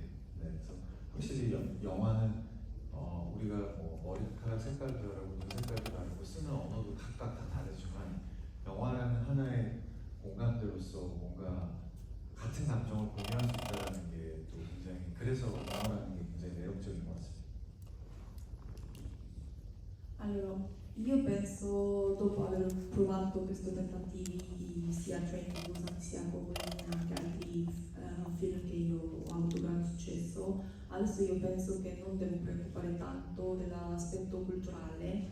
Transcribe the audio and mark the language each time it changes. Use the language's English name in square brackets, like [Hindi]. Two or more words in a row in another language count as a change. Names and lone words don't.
[Korean] 네, 그래서 확실히 영화는 우리가 뭐 머리카락 색깔도 다르고 눈 색깔도 다르고 쓰는 언어도 각각 다 다르지만 영화라는 하나의 공감대로서 뭔가 같은 감정을 공유할 수 있다는 게 또 굉장히, 그래서 영화라는 게 굉장히 매력적인 것 같습니다. [Italian] Allora, io penso, dopo aver provato questi tentativi sia a Train to Busan sia come anche altri film che io ho avuto grande successo, adesso io penso che non devo preoccupare tanto dell'aspetto culturale.